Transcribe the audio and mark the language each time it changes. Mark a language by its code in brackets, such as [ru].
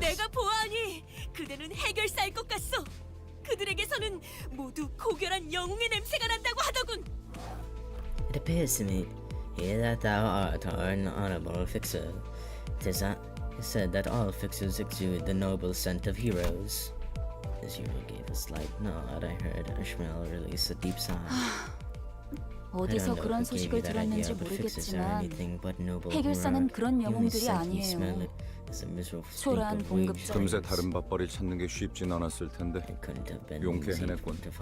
[ko] 내가 보아하니 그대는 해결사일 것 같소. 그들에게서는 모두 고결한 영웅의 냄새가 난다고 하더군. [en] It appears to me that thou art an honorable fixer. It is said that all fixers exude the noble scent of heroes. As Yuri gave a slight nod, I heard Ishmael release a deep sigh. [ko] 어디서 그런 소식을 들었는지 모르겠지만 해결사는 그런 영웅들이 아니에요. 초라한 봉급자. 금세 다른 밥벌이 찾는 게 쉽진 않았을 텐데 용케 해냈군.